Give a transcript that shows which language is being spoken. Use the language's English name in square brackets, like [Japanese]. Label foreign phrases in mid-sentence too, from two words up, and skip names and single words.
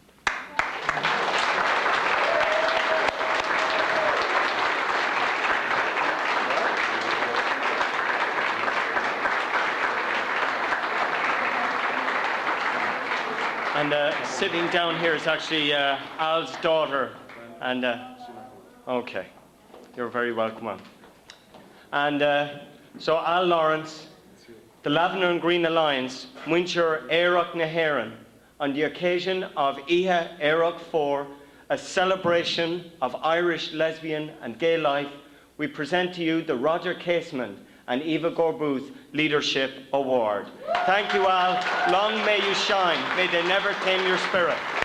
[English] And sitting down here is actually Al's daughter. And okay, you're very welcome on. And so Al Lawrence, the Lavender and Green Alliance, Winter [Irish] Éireach na hÉireann, [English] on the occasion of Ihe Éireach 4, a celebration of Irish lesbian and gay life, we present to you the Roger Casement and Eva Gorbuth Leadership Award. Thank you, Al. Long may you shine. May they never tame your spirit.